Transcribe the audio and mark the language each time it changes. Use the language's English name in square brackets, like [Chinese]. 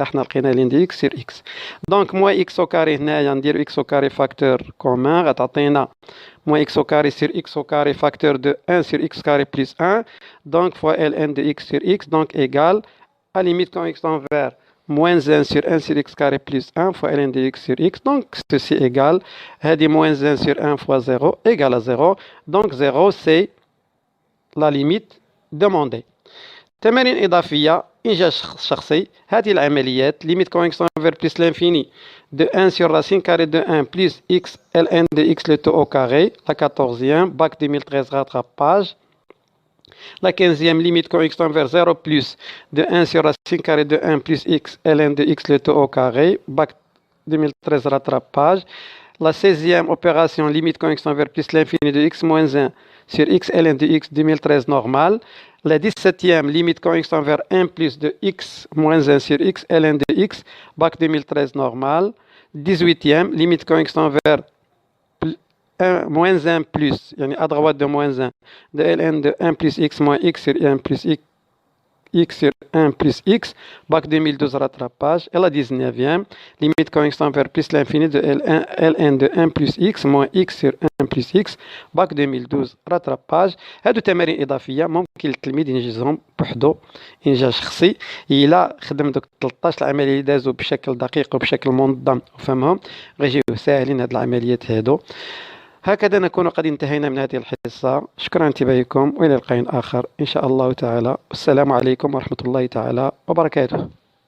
[Arabic] احنا لقينا [French] ln de x sur x. Donc moins x au carré [Arabic] هنايا نديرو [French] x au carré facteur commun [Arabic] غتعطينا [French] moins x au carré sur x au carré facteur de 1 sur x carré plus 1 donc fois ln de x sur x donc égale à limite quand x tend vers moins 1 sur 1 sur x carré plus 1 fois ln de x sur x. Donc, ceci égale, [Arabic] هذه [French] moins 1 sur 1 fois 0 égale à 0. Donc, 0, c'est la limite demandée. [Arabic] تمارين إضافية إنجاز شخصي. هذه العمليات [French] limite quand x tend vers plus l'infini de 1 sur racine carrée de 1 plus x ln de x le tout au carré. La 14e, bac 2013 rattrapage. La 15e limite quand x tend vers 0 plus de 1 sur racine carrée de 1 plus x ln de x le tout au carré. Bac 2013 rattrapage. La 16e opération limite quand x tend vers plus l'infini de x moins 1 sur x ln de x 2013 normal. La 17e limite quand x tend vers 1 plus de x moins 1 sur x ln de x. Bac 2013 normal. 18e limite quand x tend vers 1, moins 1 plus, [Arabic] يعني [French] à droite de moins 1, de ln de 1 plus x moins x sur 1 plus x x sur 1 plus x. Bac 2012, rattrapage. Et la 19e, limite quand x tend vers plus l'infini de ln de 1 plus x moins x sur 1 plus x. [Arabic] باك 2012 راتراباج. هادو تمارين اضافيه ممكن التلميذ ينجزهم بوحدو انجاز شخصي الا خدم دوك 13 العمليه اللي دازو بشكل دقيق وبشكل منظم وفهمهم غيجيو ساهلين هاد العمليات هادو. هكذا نكون قد انتهينا من هذه الحصه. شكرا انتباهكم والى لقاء اخر ان شاء الله تعالى. والسلام عليكم ورحمه الله تعالى وبركاته.